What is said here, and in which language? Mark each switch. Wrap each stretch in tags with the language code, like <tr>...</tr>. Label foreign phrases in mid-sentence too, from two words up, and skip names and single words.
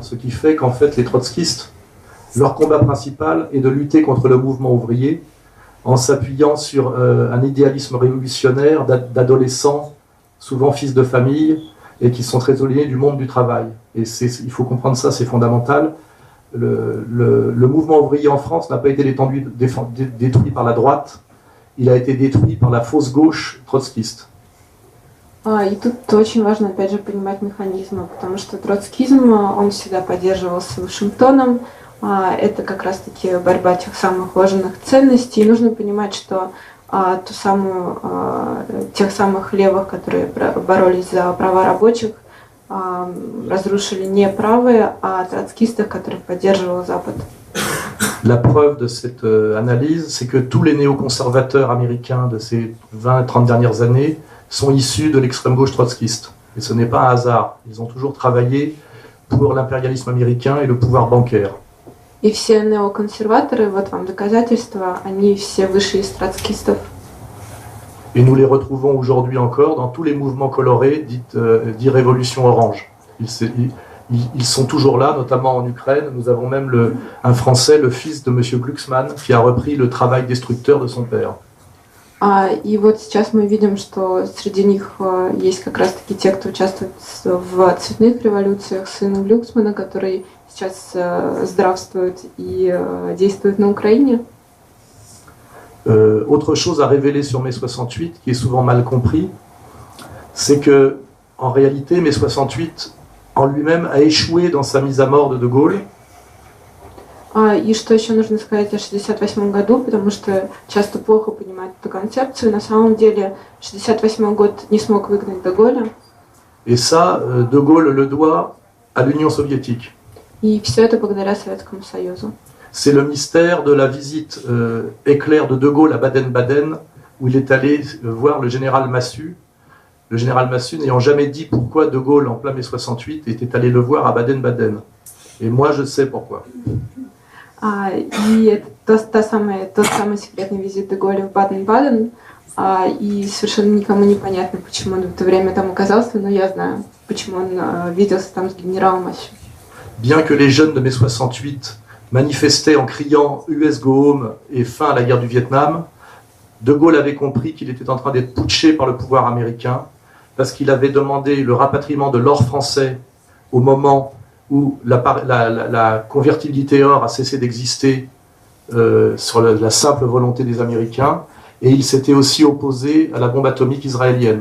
<fr>Ce qui fait qu'en fait, les trotskistes, leur combat principal est de lutter contre le mouvement ouvrier en s'appuyant sur un idéalisme révolutionnaire d'adolescents, souvent fils de famille, et qui sont très éloignés du monde du travail. Et il faut comprendre ça, c'est fondamental. Le mouvement ouvrier en France n'a pas été détruit par la droite, il a été détruit par la fausse gauche trotskiste.</fr> <ru>И тут очень важно, опять же, понимать механизмы, потому что троцкизм, он всегда поддерживался Вашингтоном, это как раз-таки борьба тех самых ложных ценностей, и нужно понимать, что тех самых левых, которые боролись за права рабочих, разрушили не правые, а троцкистов, которых поддерживал Запад.</ru> <fr>La preuve de cette analyse, c'est que tous les néoconservateurs américains de ces 20-30 dernières années sont issus de l'extrême gauche trotskiste. Et ce n'est pas un hasard. Ils ont toujours travaillé pour l'impérialisme américain et le pouvoir bancaire.</fr> <ru>И все неоконсерваторы, вот вам доказательства, они все вышли из троцкистов.</ru> <fr>Et nous les retrouvons aujourd'hui encore dans tous les mouvements colorés dits révolution orange. Ils sont toujours là, notamment en Ukraine. Nous avons même un Français, le fils de M. Glucksmann, qui a repris le travail destructeur de son père.</fr> <ru>И вот сейчас мы видим, что среди них есть как раз-таки те, кто участвует в цветных революциях, сын Глюксмана, который сейчас здравствует и действует на Украине.</ru> <fr>Autre chose à révéler sur mai 68, qui est souvent mal compris, c'est que, en réalité, mai 68 en lui-même a échoué dans sa mise à mort de Gaulle.</fr> <ru>И что еще нужно сказать о 1968 году, потому что часто плохо понимают эту концепцию. На самом деле, 1968 год не смог выгнать де Голля.</ru> <fr>Et ça, de Gaulle le doit à l'Union soviétique.</fr> <ru>И все это благодаря Советскому Союзу.</ru> <fr>C'est le mystère de la visite éclair de Gaulle à Baden-Baden, où il est allé voir le général Massu. Le général Massu n'ayant jamais dit pourquoi de Gaulle, en plein mai 68, était allé le voir à Baden-Baden. Et moi, je sais pourquoi.</fr> <ru>И это тот самый секретный визит де Голля в Баден-Баден. И совершенно никому не понятно, почему он в это время там оказался, но я знаю, почему он виделся там с генералом Масsu.</ru> <fr>Bien que les jeunes de mai 68 manifestaient en criant</fr> <en>US Go Home</en> <fr>et fin à la guerre du Vietnam, de Gaulle avait compris qu'il était en train d'être putsché par le pouvoir américain parce qu'il avait demandé le rapatriement de l'or français au moment où la convertibilité or a cessé d'exister sur la simple volonté des Américains, et il s'était aussi opposé à la bombe atomique israélienne.</fr>